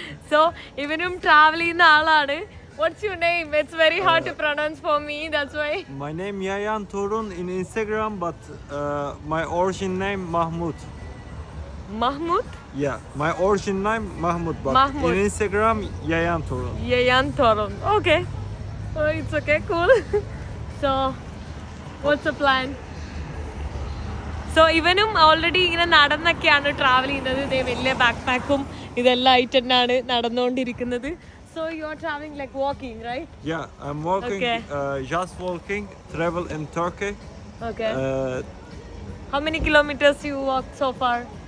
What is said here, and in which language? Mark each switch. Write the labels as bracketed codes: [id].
[ml] So ഇവനും travel ചെയ്യുന്ന ആളാണ്. [en] What's your name? It's very hard to pronounce for me, that's why. My name Yayan Torun in Instagram, but my origin name Mahmud. Mahmud? Yeah, my origin name Mahmud, but Mahmud. in Instagram Yayan Torun. Yayan Torun. Okay. Oh, it's okay, cool. So, what's the plan? [ml] So ഇവനും already ഇങ്ങനെ നടന്നൊക്കെയാണ് travel ചെയ്യുന്നത്. ഇതേ വലിയ back പാക്കും ഇതെല്ലാം ആയിട്ട് തന്നെയാണ് നടന്നുകൊണ്ടിരിക്കുന്നത്. [en] So you are travelling like walking, right? Yeah, I'm walking, Okay. Just walking, travel in Turkey. Okay. How many kilometers you walked so far?